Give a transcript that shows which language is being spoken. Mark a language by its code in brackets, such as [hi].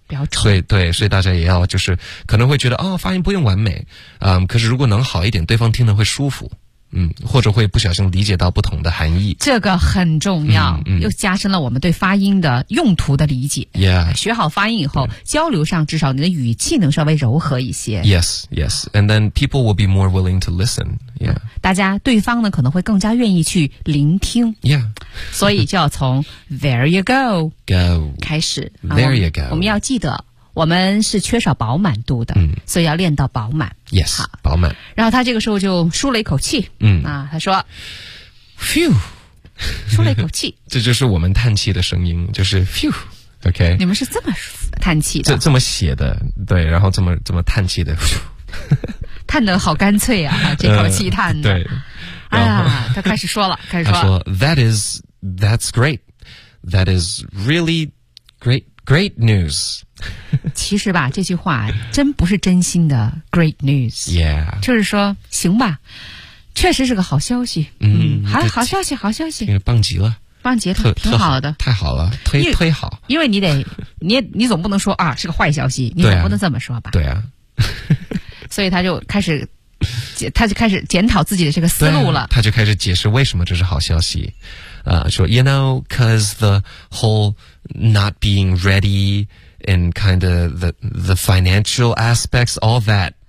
[zh] 所以大家也要就是可能会觉得哦发音不用完美，可是如果能好一点，对方听得会舒服，或者会不小心理解到不同的含义。这个很重要，又加深了我们对发音的用途的理解。 [en] Yeah, [zh] 学好发音以后，交流上至少你的语气能稍微柔和一些。 [en] Yes, yes, and then people will be more willing to listen. Yeah, [zh] 大家对方呢可能会更加愿意去聆听。 [en] Yeah, [zh] 所以就要从 [en] There you go, go [zh] 开始。 [en] There you go, [zh] 我们要记得。我们是缺少饱满度的，所以要练到饱满。 Yes, 饱满。然后他这个时候就舒了一口气，他说，Phew，舒了一口气，这就是我们叹气的声音，就是 Phew，OK、okay。你们是这么叹气的？这么写的，对，然后这么叹气的，叹得好干脆啊，这口气叹的。对，他开始说了，开始说， [en] 他说 That's great, that is really great news。 [zh] 其实吧，这句话真不是真心的 great news。 [en] Yeah. [zh] 就是说，行吧，确实是个好消息。好消息，好消息。棒极了。棒极了，挺好的。太好了，推好。因为你总不能说啊是个坏消息，你总不能这么说吧。对啊。所以他就开始检讨自己的这个思路了。他就开始解释为什么这是好消息。 [en] 说 ,you know, cause the whole not being ready,and kind of the financial aspects, all that.